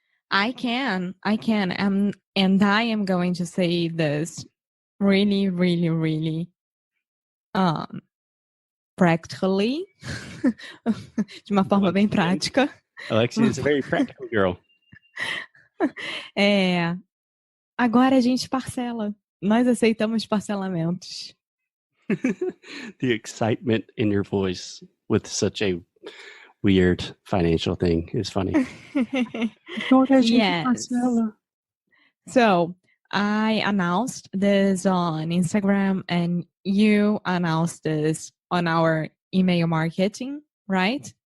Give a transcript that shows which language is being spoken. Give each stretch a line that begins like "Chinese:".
English: I can. And I am going to say this really, really, really practically,
Portuguese: de uma forma bem prática.
English: Alexia is a very practical girl.
Portuguese: Agora a gente parcela. Nós aceitamos parcelamentos.
English: The excitement in your voice with such a weird financial thing is funny. Yes. So I announced this on Instagram and you announced this on our email marketing, right?